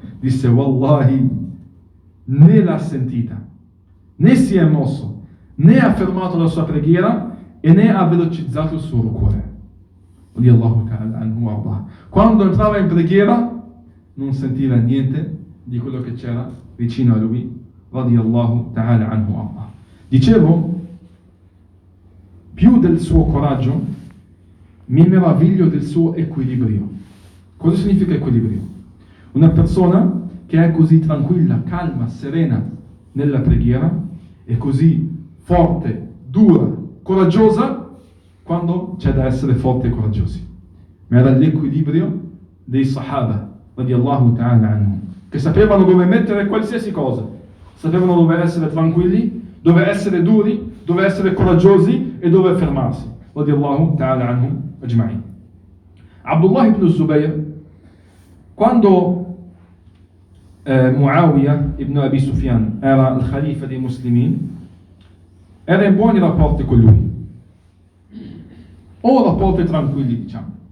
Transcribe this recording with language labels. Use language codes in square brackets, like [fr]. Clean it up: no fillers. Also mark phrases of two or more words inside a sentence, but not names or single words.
[it] Disse, wallahi, né l'ha sentita, né si è mosso, né ha fermato la sua preghiera e né ha velocizzato il suo ruku'. Quando entrava in preghiera non sentiva niente di quello che c'era vicino a lui, [ar] رضي الله تعالى عنه الله. [it] Dicevo più del suo coraggio, mi meraviglio del suo equilibrio. Cosa significa equilibrio? Una persona che è così tranquilla, calma, serena nella preghiera, è così forte, dura, coraggiosa, quando c'è da essere forti e coraggiosi. Ma era l'equilibrio dei Sahaba, [ar] رضي الله تعالى عنهم, [it] che sapevano dove mettere qualsiasi cosa, sapevano dove essere tranquilli, dove essere duri, dove essere coraggiosi e dove fermarsi, [ar] رضي الله تعالى عنهم أجمعين. [it] Abdullah ibn Zubayr, quando Muawiyah ibn Abi Sufyan era il Khalifa dei Muslimin, era in buoni rapporti con lui, o rapporti tranquilli, diciamo.